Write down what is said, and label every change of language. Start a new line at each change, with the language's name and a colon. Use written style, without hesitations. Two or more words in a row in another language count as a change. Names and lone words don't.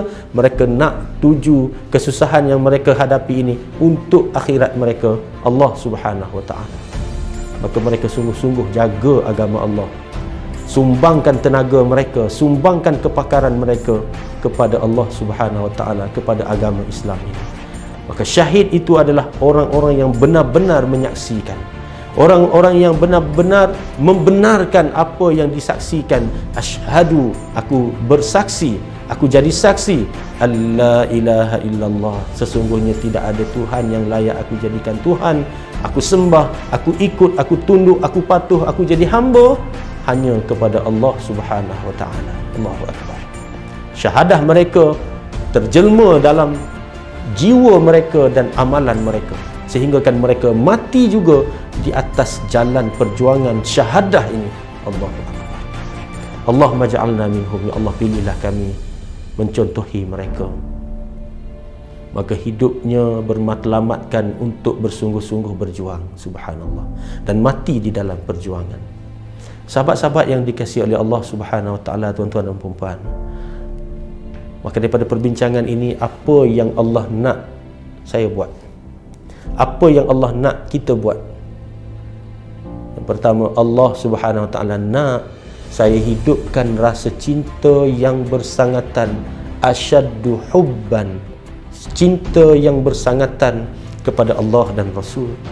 Malay: Mereka nak tuju kesusahan yang mereka hadapi ini untuk akhirat mereka, Allah
Arabic: سبحانه وتعالى.
Malay: Maka mereka sungguh-sungguh jaga agama Allah. Sumbangkan tenaga mereka, sumbangkan kepakaran mereka kepada Allah
Arabic: سبحانه وتعالى,
Malay: kepada agama Islam ini. Maka syahid itu adalah orang-orang yang benar-benar menyaksikan, orang-orang yang benar-benar membenarkan apa yang disaksikan. Asyhadu, aku bersaksi Aku jadi saksi
Arabic: ألا إله إلا الله,
Malay: sesungguhnya tidak ada Tuhan yang layak aku jadikan Tuhan. Aku sembah, aku ikut, aku tunduk, aku patuh, aku jadi hamba hanya kepada Allah Subhanahu wa taala.
Arabic: الله أكبر.
Malay: Syahadah mereka terjelma dalam jiwa mereka dan amalan mereka, sehingga kan mereka mati juga di atas jalan perjuangan syahadah ini.
Arabic: الله أكبر. اللهم اجعلنا منهم,
Malay: ya Allah pilihlah kami mencontohi mereka. Maka hidupnya bermatlamatkan untuk bersungguh-sungguh berjuang, subhanallah, dan mati di dalam perjuangan. Sahabat-sahabat yang dikasihi oleh Allah
Arabic: سبحانه وتعالى,
Malay: tuan-tuan dan puan-puan, maka daripada perbincangan ini, apa yang Allah nak saya buat? Apa yang Allah nak kita buat? Yang pertama, Allah
Arabic: سبحانه وتعالى
Malay: nak saya hidupkan rasa cinta yang bersangatan,
Arabic: أشد حبا,
Malay: cinta yang bersangatan kepada Allah dan Rasul.